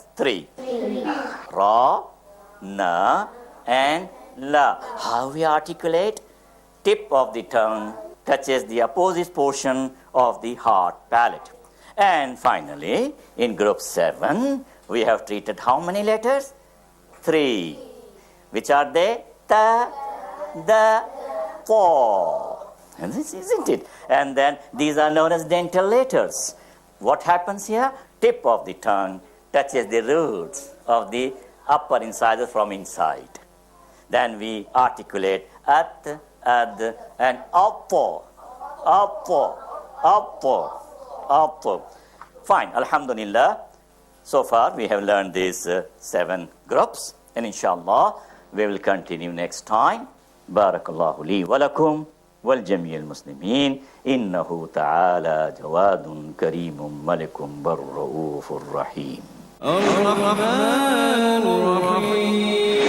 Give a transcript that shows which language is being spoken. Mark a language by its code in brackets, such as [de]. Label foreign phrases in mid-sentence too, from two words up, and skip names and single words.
[en] 3. Ra, na, and la. How we articulate? Tip of the tongue touches the opposite portion of the hard palate. And finally, in group 7, we have treated how many letters? 3. Which are they? Ta, da, pa. And this isn't it? And then these are known as dental letters. What happens here? Tip of the tongue touches the roots of the upper incisors from inside. Then we articulate at, ad, and upper. Fine, alhamdulillah. So far we have learned these 7 groups, and inshallah we will continue next time. [ar] بارك الله لي ولكم ولجميع المسلمين. إنه تعالى جواد كريم ملك بر رؤوف رحيم. الرحمن الرحيم